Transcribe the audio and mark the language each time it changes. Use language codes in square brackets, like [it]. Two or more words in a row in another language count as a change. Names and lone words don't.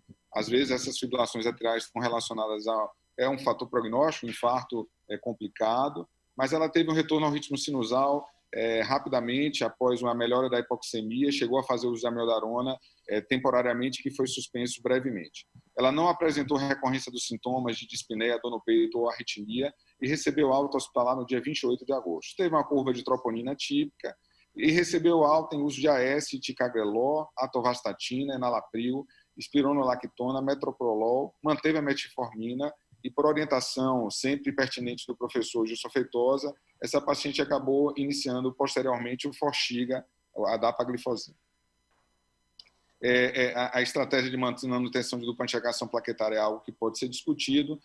[pt] Às vezes essas fibrilações atriais estão relacionadas a um fator prognóstico, o infarto é complicado, mas ela teve um retorno ao ritmo sinusal rapidamente após uma melhora da hipoxemia, chegou a fazer uso de amiodarona temporariamente, que foi suspenso brevemente. Ela não apresentou recorrência dos sintomas de dispneia, dor no peito ou arritmia e recebeu alta hospitalar no dia 28 de agosto. Teve uma curva de troponina típica e recebeu alta em uso de AS, ticagrelor, atorvastatina, enalapril, espironolactona, metoprolol, manteve a metformina e, por orientação sempre pertinente do professor Gilson Feitosa, essa paciente acabou iniciando posteriormente o Forxiga, a dapaglifosina. A estratégia de manutenção de dupla antiagregação plaquetária é algo que pode ser discutido.